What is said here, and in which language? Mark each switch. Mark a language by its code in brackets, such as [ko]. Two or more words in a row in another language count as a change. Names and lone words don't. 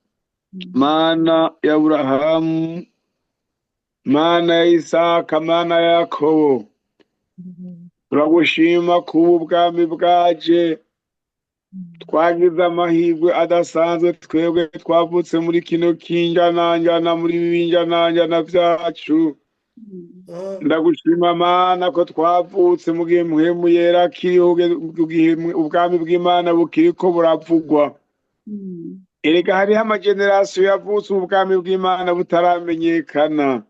[rn] Mana ya Aburahamu, Mana ya Isaka, Mana ya Yakobo, turagushima kuba ubwami bwaje. Twagize amahirwe adasanzwe twebwe twavutse muri kino kinjananjana, muri binjananjana vyacu. Ndagushima Mana ko twavutse mu gihe mpwemu yera akiriho, mu gihe ubwami bw'Imana bukiriko buravugwa. Erega hariho amagenerasiyo yavutse ubwami bw'Imana butaramenyekana.